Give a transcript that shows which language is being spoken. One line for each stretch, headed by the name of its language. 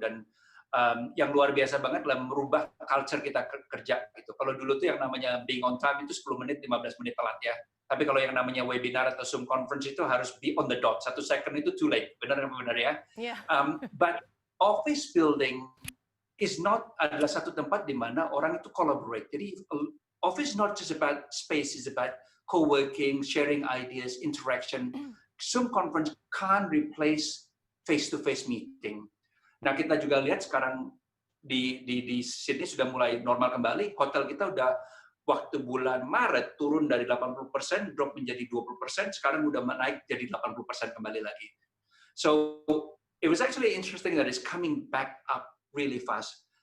Indonesian: Dan yang luar biasa banget adalah merubah culture kita kerja gitu. Kalau dulu tuh yang namanya
English: being on time
Indonesian: itu 10 menit, 15 menit telat ya. Tapi kalau yang namanya webinar atau Zoom conference itu harus
English: be on the dot.
Indonesian: 1 second itu
English: too late.
Indonesian: Benar ya? Iya.
English: But office building
Indonesian: adalah satu tempat di mana orang itu collaborate.
English: Jadi office not just about space, is about co-working, sharing ideas, interaction. Zoom conference can't replace face-to-face meeting.
Indonesian: Nah, kita juga lihat sekarang di Sydney sudah mulai normal kembali. Hotel kita udah waktu bulan Maret turun dari 80% drop menjadi 20%, sekarang udah naik jadi 80% kembali lagi.
English: So it was actually interesting that it's coming back up really fast.